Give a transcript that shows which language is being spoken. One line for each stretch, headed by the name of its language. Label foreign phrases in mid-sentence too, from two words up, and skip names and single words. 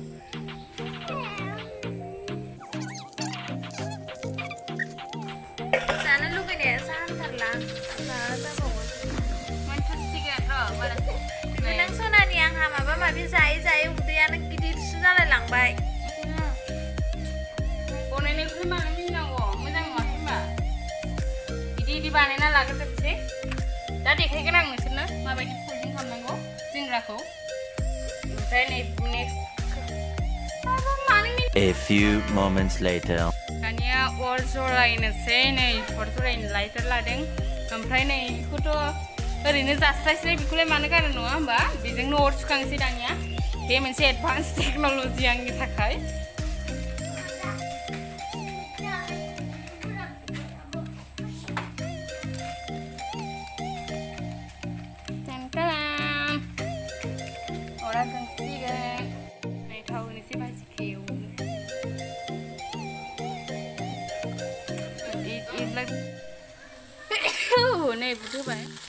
Bodo: माबि जायै उदैयानो गिदिरसो जालाय लांबाय बनायनायखौ मानो मिनिनांगौ मोजां नुवाखै होनबा बिदि बानायना लाग्रोजोबसै दा देखायगोन आं नोंसोरनो माबायदि फोल्डिं खालामनांगौ सिंग्राखौ ओमफ्राय नै नेक्स्ट
English: A few moments later
Bodo: दानिया अर जरायनोसै नै अर जरायनो लाइटार लादों ओमफ्राय नै बेखौथ' ओरैनो जास्लायस्लाय बेखौलाय मानो गारो नङा होमबा बेजोंनो अर सुखांसै दानिया बे मोनसे
English: advance technology
Bodo: आंनि थाखाय अरा जोंसिगोन नै थाव होनोसै भाजिखौ नै बुद होबाय